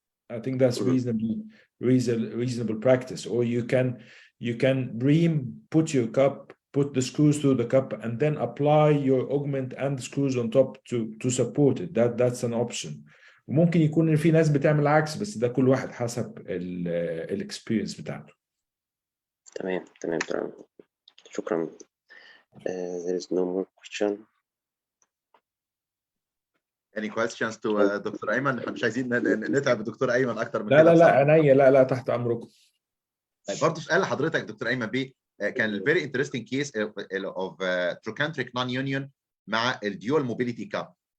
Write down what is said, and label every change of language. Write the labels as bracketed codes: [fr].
[en] I think that's reasonable practice. Or you can ream, put your cup, put the screws through the cup, and then apply your augment and the screws on top to support it. That's an option. [ar] وممكن يكون في ناس بتعمل عكس، بس ده كل واحد حسب الاكسبيرينس بتاعته. تمام شكرا. [en] There is no more question. Any questions to [ar] دكتور أيمن؟ احنا مش عايزين نتعب الدكتور أيمن أكتر من كده. لا عينيا، لا تحت أمركم. برضه سؤال لحضرتك دكتور أيمن بيه، كان الفيري انترستنج كيس اوف تروكانتريك نون يونيون مع الديول موبيليتي كاب.